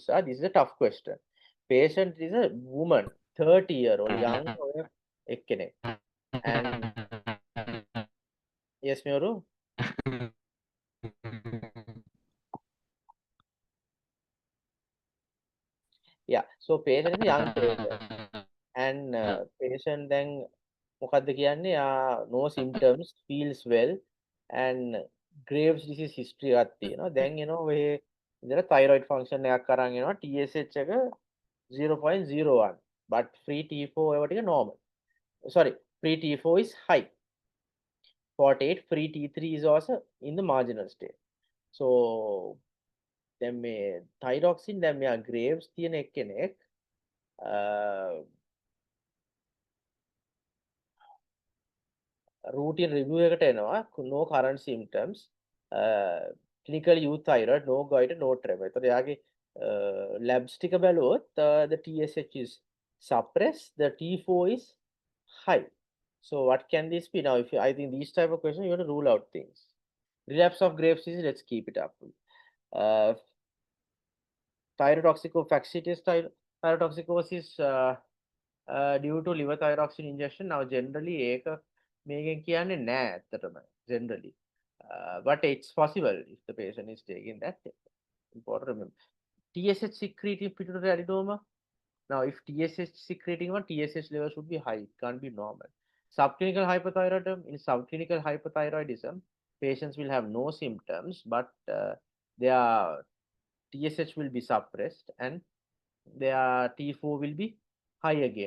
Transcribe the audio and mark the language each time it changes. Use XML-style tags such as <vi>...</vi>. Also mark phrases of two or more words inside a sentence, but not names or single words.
<en>This is a tough question. Patient is a woman, 30-year-old, young ekkene. And yes, Muru? Yeah. So patient is a young patient. And patient then</en> <si>මොකද්ද කියන්නේ</si> <en>no symptoms, feels well, and Graves disease history</en> <si>එකක් තියෙනවා. දැන් එනවා ඔය ඉතල</si> <en>thyroid function</en> <si>එකක් අරන් එනවා TSH එක 0.01,</si> <en>but free T4</en> <si>ඒවා ටික normal.</si> <en>Sorry, free T4 is high. 48, free T3 is also in the marginal state.</en> <si>So දැන් මේ thyroxine දැන් මෙයා Graves තියෙන එක්කෙනෙක්</si> <en>routine review</en> <si>එකට එනවා,</si> <en>no current symptoms, clinical euthyroid, no goiter, no tremor.</en> <si>එතකොට එයාගේ labs ටික බැලුවොත්</si> <en>the TSH is suppressed, the T4 is high. So what can this be? Now if I think these type of questions, you have to rule out things. Relapse of Graves disease, let's keep it up. Thyrotoxicosis, thyrotoxicosis due to liver thyroxine injection. Now generally</en> <si>ඒක මේකෙන් කියන්නේ නෑ ඇත්තටම</si> <en>generally, but it's possible if the patient is taking that. Important remember. TSH secreting pituitary adenoma. Now if TSH secreting one, TSH level should be high, it can't be normal. Subclinical hypothyroidism. In subclinical hypothyroidism, patients will have no symptoms, but their TSH will be suppressed and their T4 will be high again.</en>